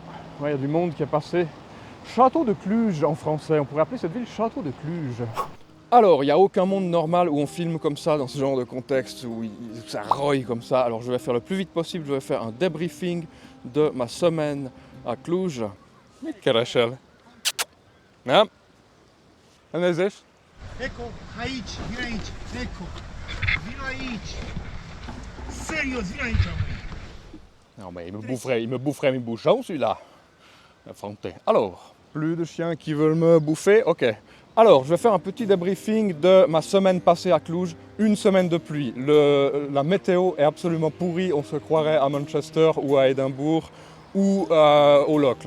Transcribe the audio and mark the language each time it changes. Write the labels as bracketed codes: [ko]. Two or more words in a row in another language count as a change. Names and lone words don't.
[fr] Ouais, il y a du monde qui est passé. Château de Cluj en français, on pourrait appeler cette ville Château de Cluj. Alors, il n'y a aucun monde normal où on filme comme ça, dans ce genre de contexte, où ça roille comme ça. Alors je vais faire le plus vite possible, je vais faire un débriefing de ma semaine à Cluj. [hu] Mit keresel? Nem? Nem nézés? Eko, ha idź, vira idź, eko, vira idź. Sérieux, vira idź. [fr] Non mais il me boufferait mes bouchons celui-là. Affronté. Alors, plus de chiens qui veulent me bouffer, ok. Alors, je vais faire un petit débriefing de ma semaine passée à Cluj. Une semaine de pluie. La météo est absolument pourrie. On se croirait à Manchester ou à Édimbourg ou au Locle.